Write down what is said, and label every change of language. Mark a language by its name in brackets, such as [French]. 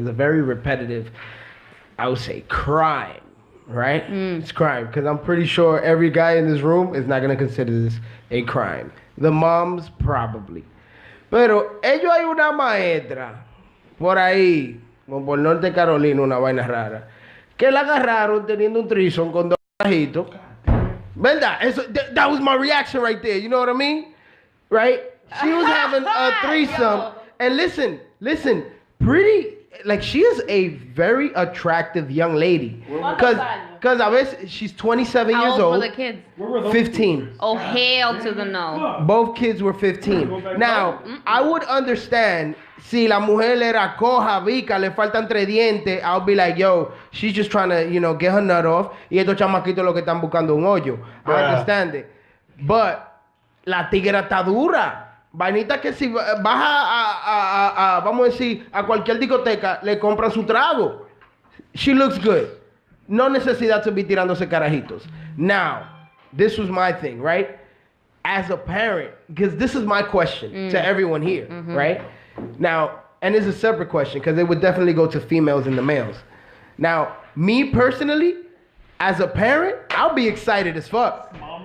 [English] It's a very repetitive, I would say, crime, right? It's crime, because I'm pretty sure every guy in this room is not going to consider this a crime. The moms, probably. [Spanish] Pero ellos hay una maestra por ahí, como por Norte Carolina, una vaina rara, que la agarraron teniendo un threesome con 2 carajitos. ¿Verdad? [English] That was my reaction right there. You know what I mean? Right? She was having a threesome. And listen, pretty, like she is a very attractive young lady. Because [Spanish] a veces [English] she's 27 years How old old. were the kids? 15. Oh, hell to the no. Both kids were 15. Now, I would understand [Spanish] si la mujer era coja, vica, le faltan 3 dientes, [English] I'll be like, yo, she's just trying to, get her nut off. [Spanish] Y estos chamaquitos lo que están buscando un hoyo. [English] I understand it. [Spanish] But la tigra está dura. Vainita que si vas vamos a decir, a cualquier discoteca, le compran su trago. [English] She looks good. [Spanish] No necesidad [English] to be [Spanish] tirándose carajitos. [English] Now, this was my thing, right? As a parent, because this is my question to everyone here, right? Now, and it's a separate question because it would definitely go to females and the males. Now, me personally, as a parent, I'll be excited as fuck.